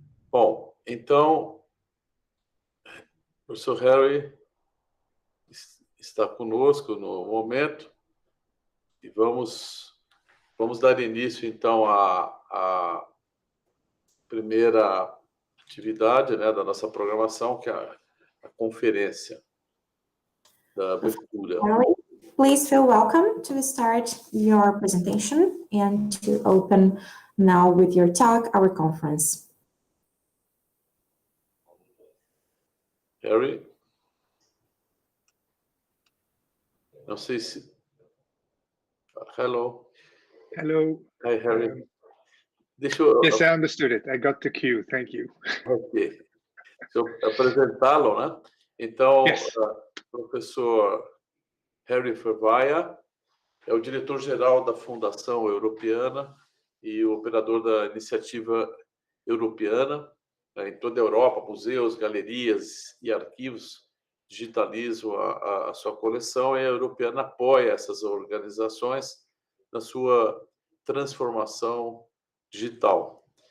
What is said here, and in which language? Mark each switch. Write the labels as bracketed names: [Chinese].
[Portuguese] Bom, então, o professor Harry está conosco no momento e vamos dar início, então, à primeira atividade, né, da nossa programação, que é a conferência da abertura. [English] Please feel welcome to start your presentation and to open now with your talk our conference. Harry? [Portuguese] Não sei se... [English] Hello. Hello. Hi, Harry. [Portuguese] Deixa eu... [English] Yes, I understood it. I got the cue. Thank you. Ok. [Portuguese] Deixa eu apresentá-lo, né? Então, [English] Yes. [Portuguese] O professor Harry Verwayen é o diretor-geral da Fundação Europeana e o operador da iniciativa Europeana. Em toda a Europa, museus, galerias e arquivos digitalizam a sua coleção, e a Europeana apoia essas organizações na sua transformação digital.